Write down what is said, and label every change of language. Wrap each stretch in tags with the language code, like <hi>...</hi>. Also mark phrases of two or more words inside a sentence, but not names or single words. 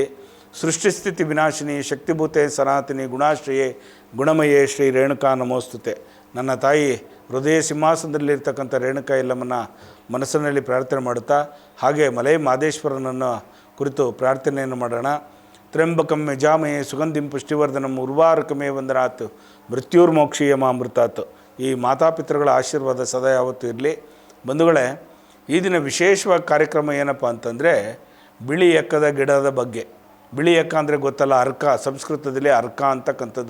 <sa>ಸೃಷ್ಟಿಸ್ಥಿತಿ ವಿನಾಶಿನಿ ಶಕ್ತಿಭೂತೆ ಸನಾತನಿ ಗುಣಾಶ್ರಯೇ ಗುಣಮಯೇ ಶ್ರೀ ರೇಣುಕಾ ನಮೋಸ್ತುತೆ.</sa> <kn>ನನ್ನ ತಾಯಿ ಹೃದಯ ಸಿಂಹಾಸನದಲ್ಲಿರ್ತಕ್ಕಂಥ ರೇಣುಕಾ ಯಲ್ಲಮ್ಮನ ಮನಸ್ಸಿನಲ್ಲಿ ಪ್ರಾರ್ಥನೆ ಮಾಡುತ್ತಾ ಹಾಗೆ ಮಲೈ ಮಹದೇಶ್ವರನನ್ನು ಕುರಿತು ಪ್ರಾರ್ಥನೆಯನ್ನು ಮಾಡೋಣ.</kn> <sa>ತ್ರ್ಯಂಬಕಂ ಯಜಾಮಹೇ ಸುಗಂಧಿಂ ಪುಷ್ಟಿವರ್ಧನಂ ಉರ್ವಾರುಕಮೇ ವಂದನಾತ್ ಮೃತ್ಯುರ್ಮೋಕ್ಷೀಯಮಾಮೃತಾತ್.</sa> <kn>ಈ ಮಾತಾಪಿತೃಗಳ ಆಶೀರ್ವಾದ ಸದಾ ಯಾವತ್ತೂ ಇರಲಿ. ಬಂಧುಗಳೇ, ಈ ದಿನ ವಿಶೇಷವಾಗಿ ಕಾರ್ಯಕ್ರಮ ಏನಪ್ಪ ಅಂತಂದರೆ ಬಿಳಿ ಎಕ್ಕದ ಗಿಡದ ಬಗ್ಗೆ. ಬಿಳಿ ಎಕ್ಕ ಅಂದರೆ ಗೊತ್ತಲ್ಲ, ಅರ್ಕ, ಸಂಸ್ಕೃತದಲ್ಲಿ ಅರ್ಕ ಅಂತಕ್ಕಂಥದ್ದು.</kn>